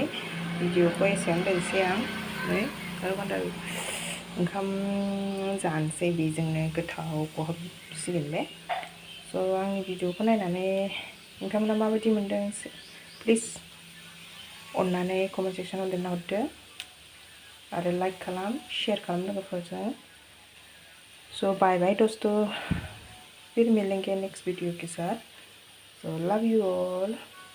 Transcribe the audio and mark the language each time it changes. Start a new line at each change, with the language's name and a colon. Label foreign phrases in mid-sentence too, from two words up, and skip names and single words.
Bodo: भिडिअखौ एसेयावनो दोनसै आं। नै खार' खान्दाय ओंखाम जानोसै, बेजोंनो गोथाव खहाबसिगोन बे। स' आंनि भिडिअखौ नायनानै नोंथांमोना माबायदि मोनदों प्लिज अननानै कमेन्ट सेक्सनाव लिरना हरदो। आरो लाइक खालाम, शेयर खालाम लोगोफोरजों।
Hindi: सो
English: bye bye
Hindi: दोस्तों, फिर मिलेंगे
English: next video
Hindi: के साथ।
English: So love you all.